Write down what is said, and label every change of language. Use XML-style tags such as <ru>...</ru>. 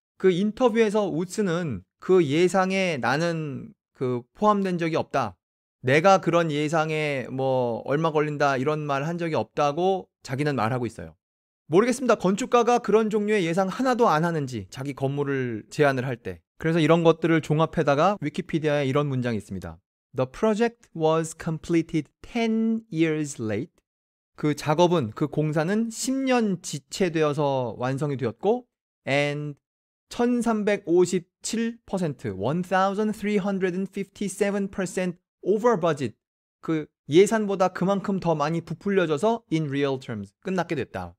<ko>그 인터뷰에서 우츠는 그 예상에 나는 포함된 적이 없다. 내가 그런 예상에 뭐 얼마 걸린다 이런 말 한 적이 없다고 자기는 말하고 있어요. 모르겠습니다. 건축가가 그런 종류의 예상 하나도 안 하는지 자기 건물을 제안을 할 때. 그래서 이런 것들을 종합해다가 위키피디아에 이런 문장이 있습니다.</ko> <en>The project was completed 10 years late.</en> <ko>그 작업은, 그 공사는 10년 지체되어서 완성이 되었고</ko> <en>and 1357%, 1357% over budget.</en> <ko>그 예산보다 그만큼 더 많이 부풀려져서</ko> <en>in real terms</en> <ko>끝났게 됐다.</ko>